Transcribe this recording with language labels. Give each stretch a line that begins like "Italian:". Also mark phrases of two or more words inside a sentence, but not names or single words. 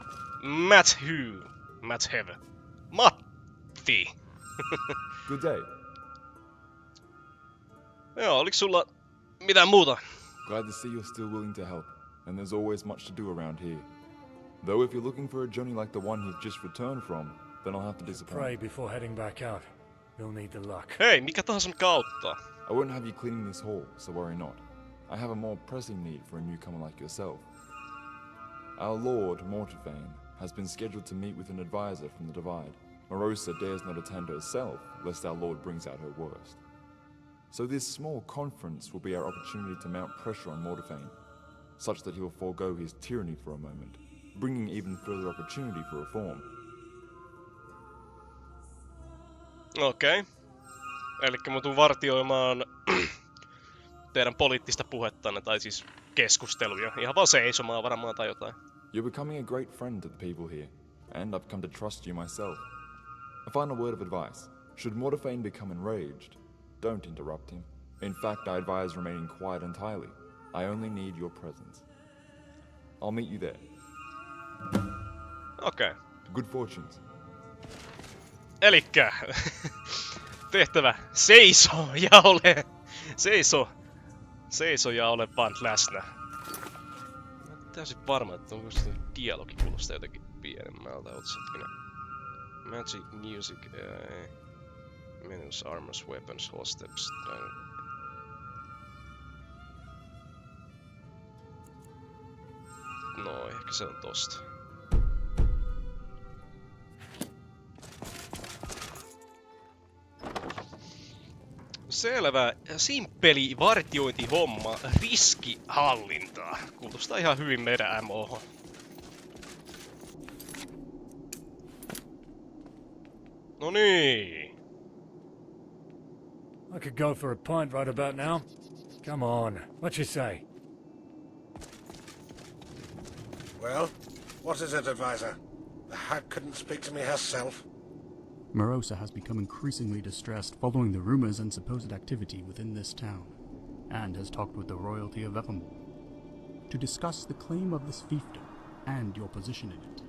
English: Matthew. Matti. Good day.
Finnish: Joo, oliks sulla mitään muuta?
English: Glad to see you're still willing to help, and there's always much to do around here. Though if you're looking for a journey like the one you've just returned from, then I'll have to disappoint. Pray before heading back out. You'll need the luck.
Finnish: Hei, mikä tahansa mikä auttaa.
English: I won't have you cleaning this hall, so worry not. I have a more pressing need for a newcomer like yourself. Our lord, Mortifain, has been scheduled to meet with an advisor from the Divide. Morosa dares not attend herself, lest our lord brings out her worst. So this small conference will be our opportunity to mount pressure on Mortifain, such that he will forego his tyranny for a moment, bringing even further opportunity for reform.
Finnish: Okei. Elikkä mä tuun vartioimaan teidän poliittista puhettanne, tai siis keskusteluja. Ihan vaan seisomaan varmaan tai jotain.
English: You're becoming a great friend to the people here, and I've come to trust you myself. A final word of advice. Should Mortifain become enraged, don't interrupt him. In fact, I advise remaining quiet entirely. I only need your presence. I'll meet you there.
Finnish: Okei.
English: Good fortunes.
Finnish: Elikkä tehtävä seiso ja ole vaan läsnä. Mä oon täysin varma, että onko se dialogi kuulostaa jotenkin pienemmältä otsakkina.
English: Magic music, menus, armors, weapons, hall steps.
Finnish: No, ehkä se on tosta. Selvä, simppeli vartiointihomma, riskihallintaa. Kuulostaa ihan hyvin meidän MO:hon. No niin.
English: I could go for a pint right about now. Come on, what you say? Well, what is it, advisor? The hag couldn't speak to me herself. Morosa has become increasingly distressed following the rumors and supposed activity within this town, and has talked with the royalty of Evermore to discuss the claim of this fiefdom and your position in it.